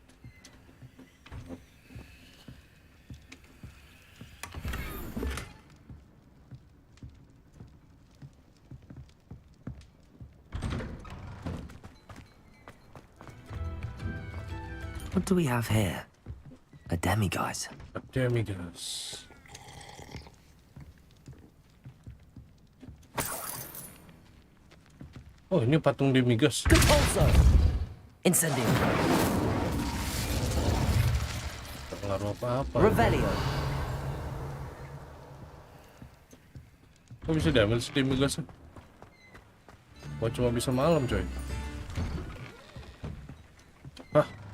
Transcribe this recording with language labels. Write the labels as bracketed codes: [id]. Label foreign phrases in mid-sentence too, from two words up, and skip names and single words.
[en] What do we have here? A demiguise. A demiguise. [id] Oh, ini patung demiguise. [la] Compulso. Incendio. [id] Tak pengaruh apa-apa. [la] Revelio. [id] Kok bisa diambil si demiguise? Kok cuma bisa malam coy? Hah?